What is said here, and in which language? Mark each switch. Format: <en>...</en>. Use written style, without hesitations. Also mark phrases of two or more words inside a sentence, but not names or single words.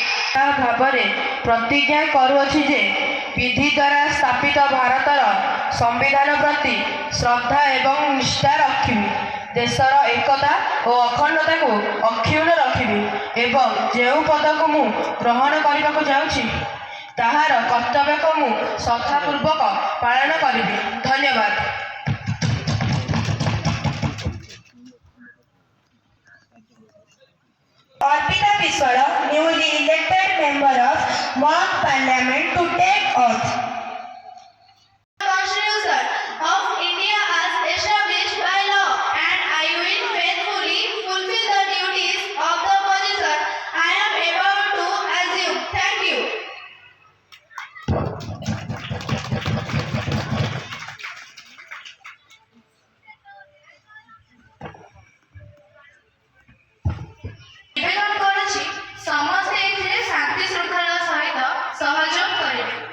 <or>ଭାବରେ ପ୍ରତିଜ୍ଞା କରୁଅଛି ଯେ ବିଧି ଦ୍ୱାରା ସ୍ଥାପିତ ଭାରତର ସମ୍ବିଧାନ ପ୍ରତି ଶ୍ରଦ୍ଧା ଏବଂ ନିଷ୍ଠା ରଖିବି, ଦେଶର ଏକତା ଓ ଅଖଣ୍ଡତାକୁ ଅକ୍ଷୁଣ୍ଣ ରଖିବି ଏବଂ ଯେଉଁ ପଦକୁ ମୁଁ ଗ୍ରହଣ କରିବାକୁ ଯାଉଛି ତାହାର କର୍ତ୍ତବ୍ୟକୁ ମୁଁ ଶ୍ରଦ୍ଧାପୂର୍ବକ ପାଳନ କରିବି। ଧନ୍ୟବାଦ।</or> <en>Arpita Biswala, newly elected member of Mock Parliament, to take oath. The Constitution of India as established by law, and I will faithfully fulfill the duties of the position I am about to assume. Thank you.</en> <or>ନିବେଦନ କରୁଛି ସମସ୍ତେ ଏଥିରେ ଶାନ୍ତି ଶୃଙ୍ଖଳା ସହିତ ସହଯୋଗ କରିବେ।</or>